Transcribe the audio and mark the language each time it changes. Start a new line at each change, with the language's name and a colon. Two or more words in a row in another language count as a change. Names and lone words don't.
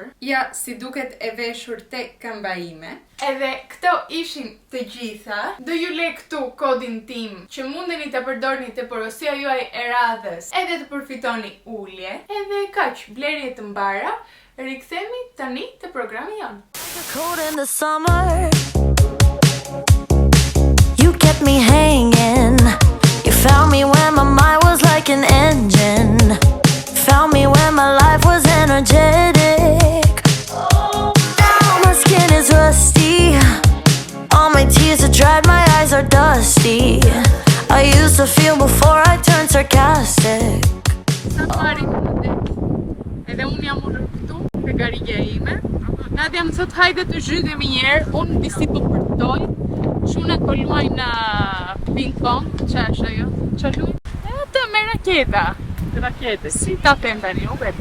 Albanian: Ja, si duket e veshur te këmba ime. Edhe këto ishin të gjitha. Do ju le këtu kodin tim që mundeni ta përdorni te porosia juaj e radhës edhe të përfitoni ulje. Edhe kaq, blerje të mbara, rikthehemi tani te programi jon.
English: Cold in the summer, you kept me hanging. You found me when my mind was like an engine. Found me when my life was energetic. Now my skin is rusty. All my tears are dried, my eyes are dusty. I used to feel before I turned sarcastic.
Albanian: Edhe unë jam këtu te garigja ime. Nadia më thot hajde të zhytemi një herë, unë disi po përtoj. Shunat po luajnë ping pong, qa është ajo? Qa luajnë? Atë me raketa. Rakete, si ta them tani, nuk e di.